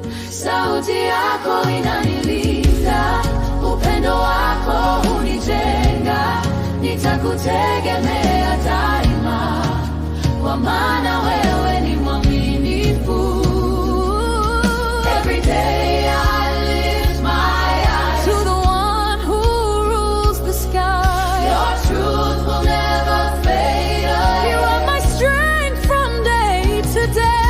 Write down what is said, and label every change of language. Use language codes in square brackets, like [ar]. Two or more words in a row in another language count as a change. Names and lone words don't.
[sw] Sauti yako inanilinda, upendo wako hunijenga, nitakutegemea daima, kwa maana wewe ni mwaminifu. [en] Every day I lift my eyes to the one who rules the sky. Your truth will never fade away. You are my strength from day to day.